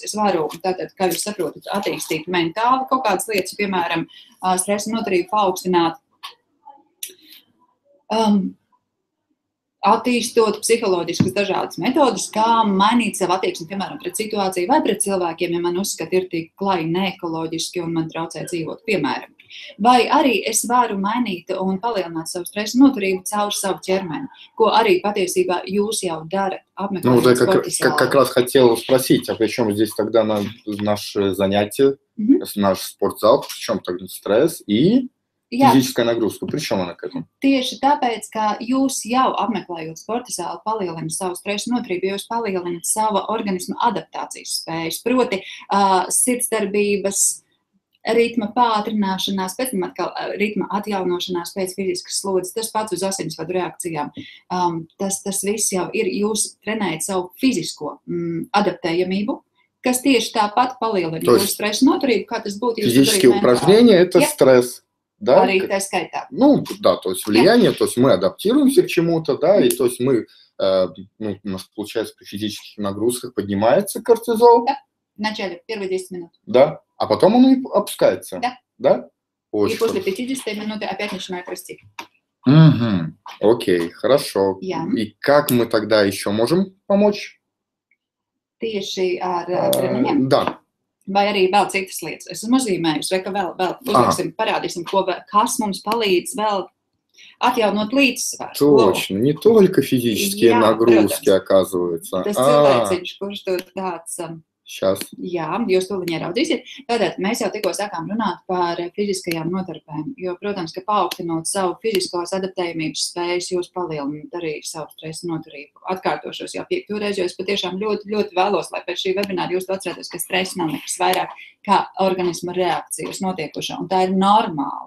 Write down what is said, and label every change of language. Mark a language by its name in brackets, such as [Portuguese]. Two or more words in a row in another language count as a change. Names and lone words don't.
[Latvian] Es varu, tātad, kā jūs saprotat, attīstīt mentāli kaut kādas lietas, piemēram, stresa noturību paaugstināt, attīstot psiholoģiskas dažādas metodas, kā mainīt savu attieksmi, piemēram, pret situāciju vai pret cilvēkiem, ja man uzskata ir tik klai neekoloģiski un man traucē dzīvot, piemēram. Vai arī es varu mainīt un palielināt savu stresa noturību caur savu ķermeni, ko arī patiesībā jūs jau darat, apmeklējot sporta [Russian] Как раз хотел спросить, а при чем здесь тогда наше занятие, наш спортзал, при чем тогда стресс и физическая нагрузка? При чем она к этому? [Latvian] Tieši tāpēc, ka jūs jau apmeklējot sporta zāli palielināt savu stresa noturību, jūs palielināt savu organismu adaptācijas spējas, proti sirdsdarbības, ritma pātrināšanās, pēc tam atkal ritma atjaunošanās pēc fiziskas slodzes, tas pats uz asinsvadu reakcijām. Tas viss jau ir, jūs trenējat savu fizisko adaptējamību, kas tieši tāpat palielina jūsu stresa noturību, kā tas būtu. [Russian] Физические упражнения – это стресс. Да? [Latvian] Arī tā skaitā. [Russian] Ну, да, то есть влияние, то есть мы адаптируемся к чему-то, да, и то есть мы, у нас получается при физических нагрузках поднимается кортизол. Да, вначале, первые 10 минут. Да, а потом он и опускается. Да. Да? Очень и после 50 минут опять начинает расти. Угу. Окей, хорошо. [Latvian] Jā. [Russian] И как мы тогда еще можем помочь? [Latvian] Tieši ar treniņiem? [Russian] Да. [Latvian] Vai arī vēl citas lietas. Es esmu uzzīmējusi, vai ka vēl uzliksim, parādīsim, kas mums palīdz vēl atjaunot līdzsvaru. [Russian] Точно, не только физические нагрузки, оказывается. [Latvian] Tas cilvēciņš, kurš tur tāds... [Russian] Сейчас. [Latvian] Jā, jūs to viņi ieraudzīsiet. Tātad mēs jau tikko sākām runāt par fiziskajām notarpēm, jo, protams, ka paaugstinot savu fiziskos adaptējumības spējas, jūs palielināt arī savu stresa noturību. Atkārtošos jau 5. reizi, jo es patiešām ļoti, ļoti vēlos, lai pēc šī webināra jūs to atcerētos, ka stress nav nekas vairāk kā organisma reakcija uz notiekušo, un tā ir normāla.